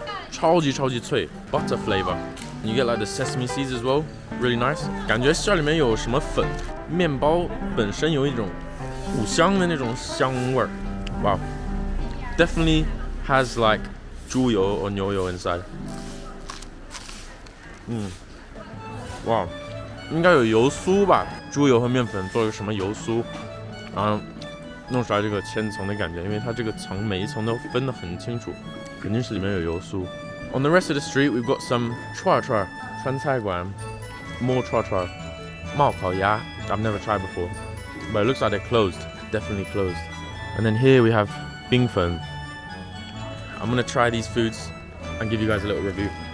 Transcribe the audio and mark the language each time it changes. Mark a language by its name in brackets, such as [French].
[Chinese] 超级脆 [English] ，butter flavor. You get like the sesame seeds as well, really nice. [Chinese] 感觉馅里面有什么粉，面包本身有一种五香的那种香味儿。 [English] Wow, definitely has like 猪油 or 牛油 inside. [Chinese] 哇，应该有油酥吧？猪油和面粉做一个什么油酥，然后弄出来这个千层的感觉，因为它这个层每一层都分得很清楚，肯定是里面有油酥。 [English] On the rest of the street, we've got some 串菜馆 more 串冒烤鸭 I've never tried before, but it looks like they're closed, definitely closed. And then here we have 冰粉. I'm gonna try these foods and give you guys a little review.